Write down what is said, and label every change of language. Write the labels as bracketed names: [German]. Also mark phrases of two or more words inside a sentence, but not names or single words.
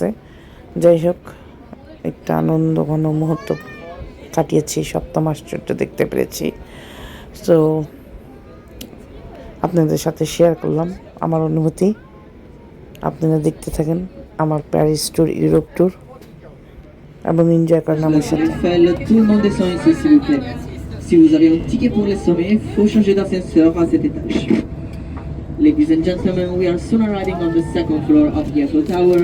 [Bangla] যাই হোক, একটা আনন্দ ঘন মুহূর্ত কাটিয়েছি, সপ্তম আশ্চর্য দেখতে পেরেছি। সো আপনাদের সাথে শেয়ার করলাম আমার অনুভূতি। আপনারা দেখতে থাকেন আমার প্যারিস ট্যুর, ইউরোপ ট্যুর, এবং এনজয় করেন আমার সাথে। [French] Tout le monde descend ici, s'il vous plaît. Si vous avez un ticket pour les sommets, il faut changer d'ascenseur à cet étage. [English] Ladies and gentlemen, we are soon arriving on the second floor of the Eiffel Tower.